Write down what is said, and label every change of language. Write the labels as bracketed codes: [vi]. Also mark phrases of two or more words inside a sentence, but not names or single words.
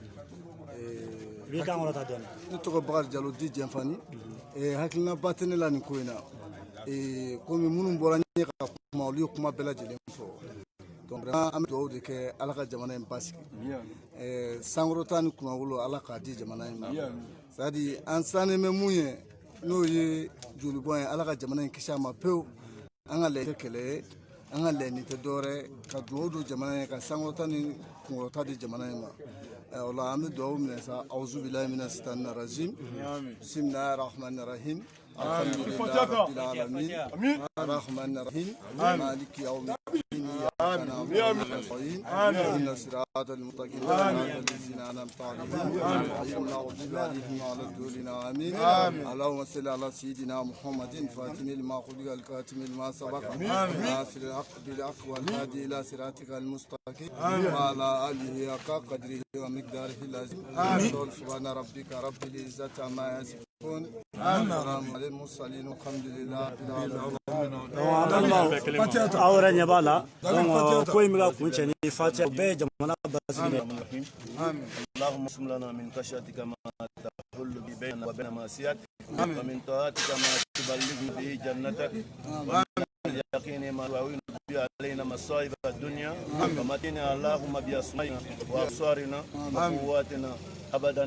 [bm] I b'i kan kɔrɔta dɔɔni. Ne tɔgɔ Bakari Jalo di Jɛnfani. Hakilinaba tɛ ne la nin ko in na komi minnu bɔra n ye ka kuma olu ye kuma bɛɛ lajɛlen fɔ [fr] donc vraiment [bm] an bɛ dugawu de kɛ ala ka jamana in basigi sankɔrɔta ni kunnawolo ala k'a di jamana in ma [fr] c'est à dire [bm] an sannen bɛ mun ye n'o ye jolibɔn ye ala ka jamana in kisi a ma pewu an ka laɲini tɛ kɛlɛ ye an ka laɲini tɛ dɔwɛrɛ ka dugawu don jamana ye ka sankɔrɔta ni kunkɔrɔta di jamana in ma o la an bɛ dugawu minɛ sa [ar] أعوذ بالله من الشيطان الرجيم بسم الله الرحمن الرحيم الحمد لله رب العالمين الرحمن الرحيم مالك يوم الدين إياك نعبد ونستعين اهدنا الصراط المستقيم صراط الذين أنعمت عليهم غير المغضوب عليهم ولا الضالين آمين اللهم صل على سيدنا محمد فاتم لما خلق الكاتم لما سبق ناصر الحق بالحق والهادي إلى صراطك المستقيم وعلى آله حق قدره ومقداره العظيم سبحان ربك رب العزة عما يصفون السلام على المرسلين والحمد لله [bm] aw yɛrɛ ɲɛ b'a la donc ko in bɛ ka kun cɛ ni fatiha o bɛɛ ye jamana basigi de [ar] اللهم اقسم لنا من خشيتك ما تحول به بيننا وبين معصيتك ومن طاعتك ما تبلغنا به جنتك ومن اليقين ما تهون به علينا مصائب الدنيا ومتنا اللهم بأسمائنا وأبصارنا وقواتنا أبدا